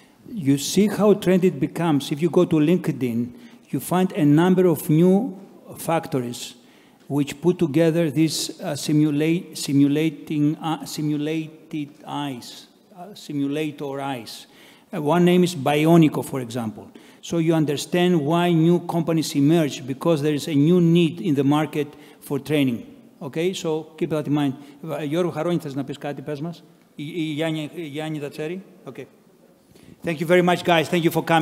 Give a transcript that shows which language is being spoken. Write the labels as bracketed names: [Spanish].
[English] You see how trendy it becomes. If you go to LinkedIn, you find a number of new factories which put together these simulated eyes, simulator eyes. One name is Bionico, for example. So you understand why new companies emerge, because there is a new need in the market for training. Okay, so keep that in mind. [Greek] Γιώργο Χαρόνι, θες να πεις κάτι, πες μας? Η Γιάννη τα ξέρει? [English] Okay. Thank you very much, guys. Thank you for coming.